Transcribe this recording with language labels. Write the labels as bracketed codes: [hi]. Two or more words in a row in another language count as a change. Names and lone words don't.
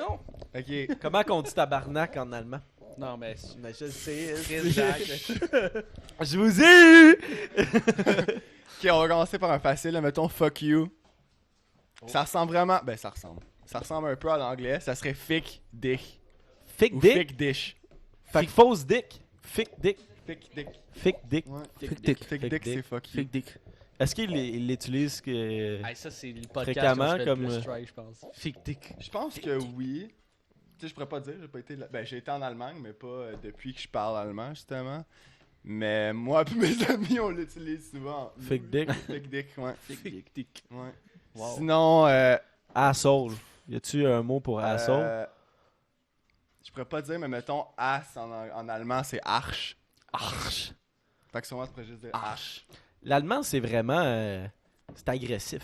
[fr] Ok. Comment qu'on dit tabarnak en allemand? Non, mais... Mais je le sais. Chris Jack. Je vous ai eu! Ok, on va commencer par un facile, là, mettons [en] fuck you. [fr] Ça ressemble vraiment. Ben, ça ressemble. Ça ressemble un peu à l'anglais. Ça serait [de] fick dick. [fr] Fake Ou dick? [de] fick dish. [fr] Fait que fausse dick. [de] Fake dick. Fick dick. Fake dick. [fr] Ouais. [de] Fick dick. Fick Fick dick, dick. [fr] c'est [en] fuck you. [de] Fick dick. [fr] Est-ce qu'il l'utilise que. Hey, ça, c'est le podcast Fréquemment, où je fais comme, le plus strike, je pense. [de] Fick dick. [fr] Je pense que oui. Tu sais, je pourrais pas dire, j'ai pas été là. Ben, j'ai été en Allemagne, mais pas depuis que je parle allemand, justement. Mais moi et mes amis, on l'utilise souvent. [de] Fake dick. Fick dick, ouais. Fick dick. [fr] Ouais. Wow. Sinon, Asshole. Y a-tu un mot pour asshole? je pourrais pas dire, mais mettons, ass en allemand, c'est arsch. Arch. Fait que sûrement, tu pourrais juste dire arsch. L'allemand, c'est vraiment. C'est agressif.